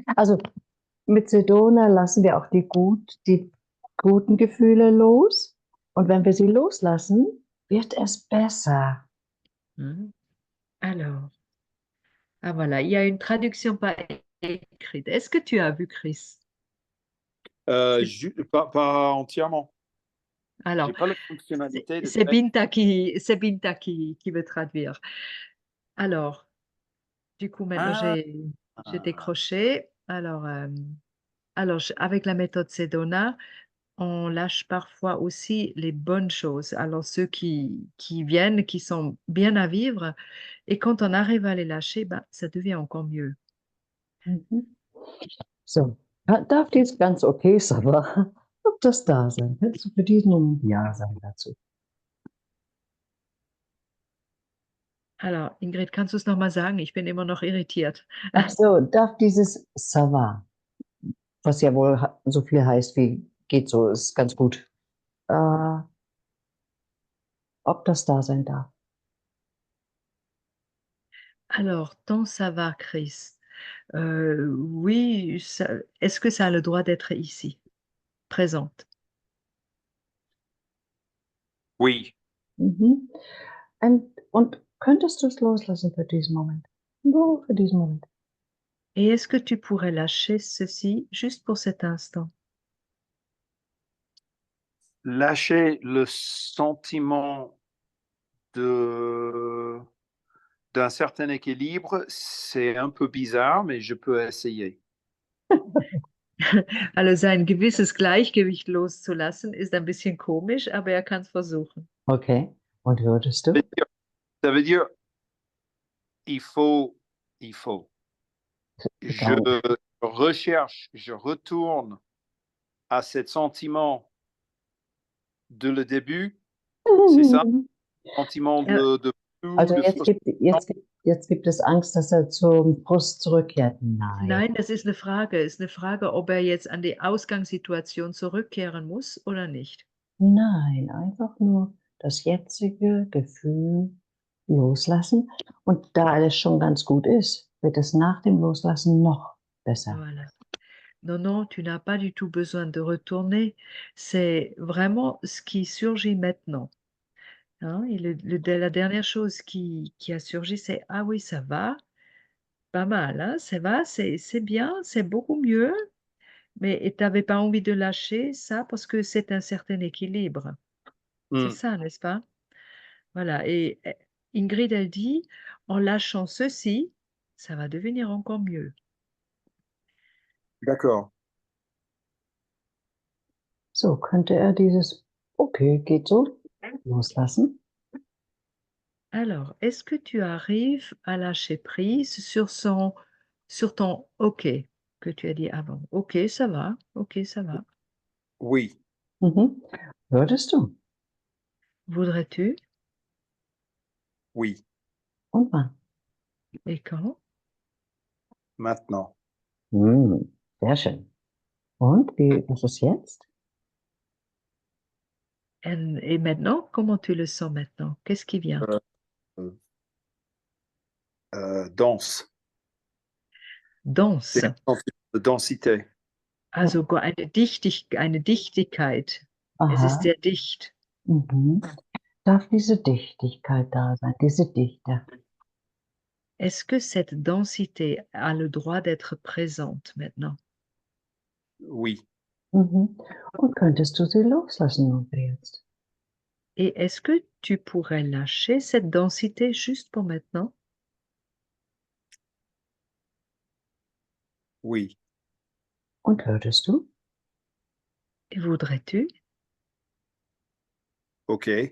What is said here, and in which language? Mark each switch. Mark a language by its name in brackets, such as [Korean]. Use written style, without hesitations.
[German] Also mit Sedona lassen wir auch die guten Gefühle los. Und wenn wir sie loslassen, wird es besser. Mhm. [French] Alors, ah voilà, il y a une traduction pas écrite. Est-ce que tu as vu Chris? Pas entièrement. Alors, J'ai pas la fonctionnalité de c'est Binta qui veut traduire. Alors, du coup, maintenant, Ah, j'ai décroché. Alors, avec la méthode Sedona, on lâche parfois aussi les bonnes choses. Alors, ceux qui viennent, qui sont bien à vivre, et quand on arrive à les lâcher, ben, ça devient encore mieux. Mhm. [German] So, darf dies ganz okay sein, aber darf das da sein? Kannst du für diesen Moment Ja sagen dazu? [French] Alors, [German] Ingrid, kannst du es nochmal sagen? Ich bin immer noch irritiert. Ach so, darf dieses [French] Ça va, [German] was ja wohl so viel heißt wie geht so, ist ganz gut, ob das da sein darf? [French] Alors, tant ça va, Chris. Oui, est-ce que ça a le droit d'être ici, présente? oui. Mhm. [German] Und könntest du es loslassen für diesen Moment? Nur für diesen Moment. [French] Et est-ce que tu pourrais lâcher ceci juste pour cet instant? Lâcher le sentiment de d'un certain équilibre, c'est un peu bizarre, mais je peux essayer. [German] Also ein gewisses Gleichgewicht loszulassen, ist ein bisschen komisch, aber er kann es versuchen. Okay. Und würdest du? [French] Ça veut dire, il faut. Je [German] Egal. [French] recherche, je retourne à ce sentiment de le début, c'est ça? Sentiment [German] Ja. [French] de flou, [German] Also [French] de frustration. [German] jetzt gibt es Angst, dass er zum Frust zurückkehrt. Nein. Nein, das ist eine Frage. Ist eine Frage, ob er jetzt an die Ausgangssituation zurückkehren muss oder nicht. Nein, einfach nur das jetzige Gefühl loslassen. Und da alles schon ganz gut ist, wird es nach dem Loslassen noch besser. [French] Voilà. Non, non, tu n'as pas du tout besoin de retourner. C'est vraiment ce qui surgit maintenant. Hein, et la dernière chose qui a surgi, c'est ah oui, ça va, pas mal, hein, ça va, c'est bien, c'est beaucoup mieux, mais tu n'avais pas envie de lâcher ça parce que c'est un certain équilibre. C'est Hmm, ça, n'est-ce pas? Voilà. Et Ingrid, elle dit, en lâchant ceci, ça va devenir encore mieux. D'accord. [German] So könnte er dieses Okay, geht so loslassen. [French] Alors, est-ce que tu arrives à lâcher prise sur ton OK que tu as dit avant? OK, ça va. OK, ça va. Oui, [German] Mhm. Würdest du? [French] Voudrais-tu? oui, [German] Und wann? [French] Et quand? maintenant. [German] Sehr schön. Und was ist jetzt? [French] Et maintenant, comment tu le sens maintenant? Qu'est-ce qui vient? Euh, dense. Danse. Des sentiments de densité. [German] Also eine Dichtigkeit. Es ist Aha. sehr dicht. Mhm. Darf diese Dichtigkeit da sein, diese Dichte? [French] Est-ce que cette densité a le droit d'être présente maintenant? Oui, Mhm. [German] Und könntest du sie loslassen, Onkel, jetzt? [French] Et est-ce que tu pourrais lâcher cette densité juste pour maintenant? oui, [German] Und würdest du? [French] Et voudrais-tu? ok,